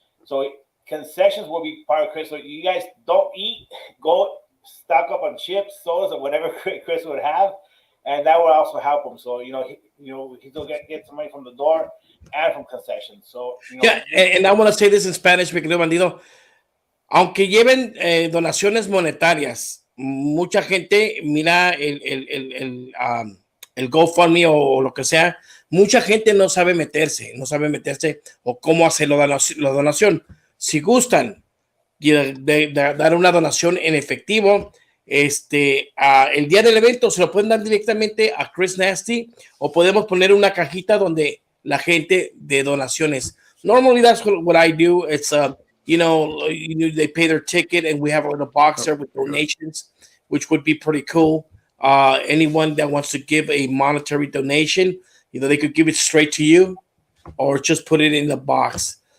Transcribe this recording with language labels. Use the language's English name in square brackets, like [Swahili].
[English] So concessions will be part of Chris. So you guys don't eat, go stock up on chips, sodas, or whatever Chris would have, and that will also help him. So he'll get some money from the door and from concessions. So yeah, and I want to say this in Spanish, [Spanish] mi querido Bandido. Aunque lleven donaciones monetarias, mucha gente mira el GoFundMe o lo que sea. Mucha gente no sabe meterse o cómo hacer la donación. Si gustan de dar una donación en efectivo, el día del evento se lo pueden dar directamente a Chris Nasty, o podemos poner una cajita donde la gente de donaciones. [English] Normally that's what I do. It's they pay their ticket and we have a little box there with donations, which would be pretty cool. Anyone that wants to give a monetary donation, they could give it straight to you or just put it in the box.